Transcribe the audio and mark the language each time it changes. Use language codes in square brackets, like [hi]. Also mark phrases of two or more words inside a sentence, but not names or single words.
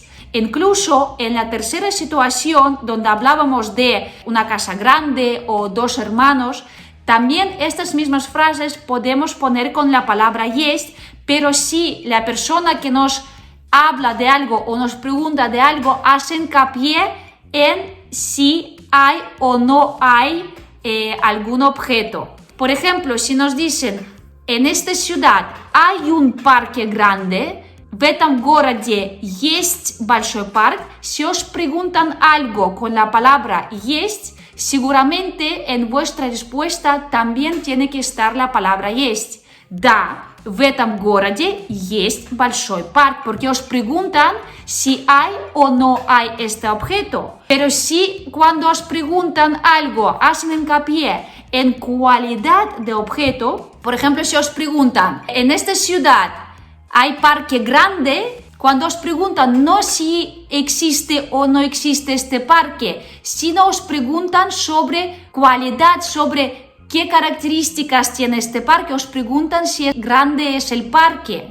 [es] Incluso en la tercera situación donde hablábamos de una casa grande o 2 hermanos, también estas mismas frases podemos poner con la palabra есть, pero si la persona que nos habla de algo o nos pregunta de algo hace hincapié en si hay o no hay algún objeto. Por ejemplo, si nos dicen en esta ciudad hay un parque grande, [ru] в этом городе есть большой парк, [es] si os preguntan algo con la palabra есть, seguramente en vuestra respuesta también tiene que estar la palabra есть. [ru] Да, в этом городе есть большой парк, [es] porque os preguntan si hay o no hay este objeto. Pero si cuando os preguntan algo hacen hincapié en cualidad de objeto, por ejemplo, si os preguntan, en esta ciudad hay parque grande, cuando os preguntan no si existe o no existe este parque, sino os preguntan sobre cualidad, sobre qué características tiene este parque, os preguntan si grande es el parque.